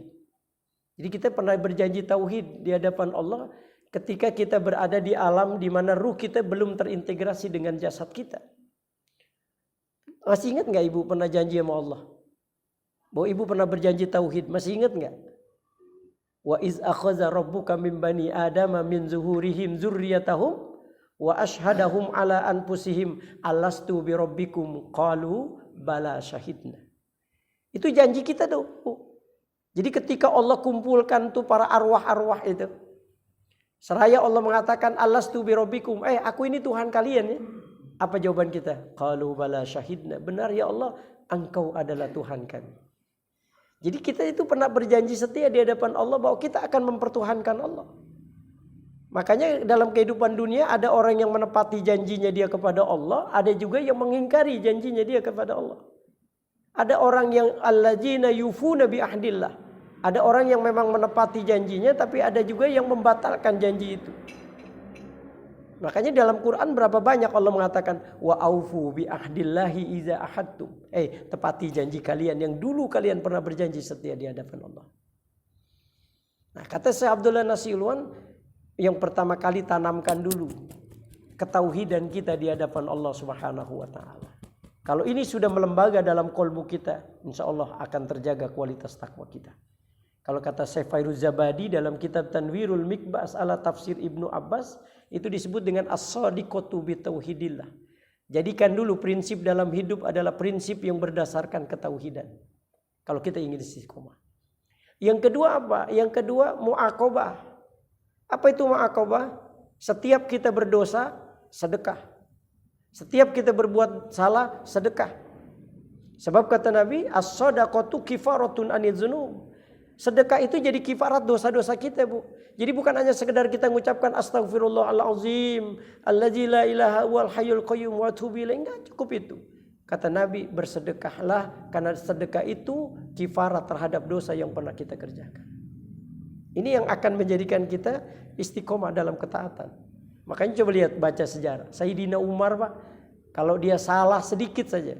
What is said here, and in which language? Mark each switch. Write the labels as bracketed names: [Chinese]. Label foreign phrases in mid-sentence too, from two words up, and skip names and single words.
[Indonesian] Jadi kita pernah berjanji tauhid di hadapan Allah ketika kita berada di alam di mana ruh kita belum terintegrasi dengan jasad kita. Masih ingat nggak ibu pernah janji sama Allah? Bahwa ibu pernah berjanji tauhid, masih ingat nggak? [Arabic] وإذ أخذ ربك من بني آدم من ظهورهم ذريتهم وأشهدهم على أنفسهم ألست بربكم قالوا بلى شهدنا. [Indonesian] Itu janji kita tuh. Jadi ketika Allah kumpulkan tuh para arwah-arwah itu, seraya Allah mengatakan [Arabic] ألست بربكم, [Indonesian] aku ini Tuhan kalian ya. Apa jawaban kita? [Arabic] قالوا بلى شهدنا. [Indonesian] Benar ya Allah, Engkau adalah Tuhan kami. Jadi kita itu pernah berjanji setia di hadapan Allah bahwa kita akan mempertuhankan Allah. Makanya dalam kehidupan dunia ada orang yang menepati janjinya dia kepada Allah, ada juga yang mengingkari janjinya dia kepada Allah. Ada orang yang [Arabic] الذين يوفون بعهد الله. [Indonesian] Ada orang yang memang menepati janjinya, tapi ada juga yang membatalkan janji itu. Makanya dalam Quran berapa banyak Allah mengatakan [Arabic] وأوفوا بعهد الله إذا عاهدتم. [Indonesian] Tepati janji kalian yang dulu kalian pernah berjanji setia di hadapan Allah. Nah, kata Syekh Abdullah Nasih Ulwan, yang pertama kali tanamkan dulu ketauhidan kita di hadapan Allah [Arabic] سبحانه وتعالى. [Indonesian] Kalau ini sudah melembaga dalam kolbu kita, [Arabic] إن شاء الله [Indonesian] akan terjaga kualitas takwa kita. Kalau kata Syekh Fairuz Zabadi dalam kitab Tanwirul Mikbas ala tafsir Ibnu Abbas, itu disebut dengan [Arabic] الصادقة بتوحيد الله. [Indonesian] Jadikan dulu prinsip dalam hidup adalah prinsip yang berdasarkan ketauhidan. Kalau kita ingin istiqomah. Yang kedua apa? Yang kedua muaqabah. Apa itu muaqabah? Setiap kita berdosa, sedekah. Setiap kita berbuat salah, sedekah. Sebab kata Nabi, [Arabic] الصدقة كفارة عن الذنوب. [Indonesian] Sedekah itu jadi kifarat dosa-dosa kita, Bu. Jadi bukan hanya sekedar kita mengucapkan [Arabic] أستغفر الله العظيم الذي لا إله والحي القيوم وأتوب إليه. [Indonesian] Enggak cukup itu. Kata Nabi, bersedekahlah karena sedekah itu kifarat terhadap dosa yang pernah kita kerjakan. Ini yang akan menjadikan kita istiqomah dalam ketaatan. Makanya coba lihat, baca sejarah. Sayyidina Umar, Pak, kalau dia salah sedikit saja.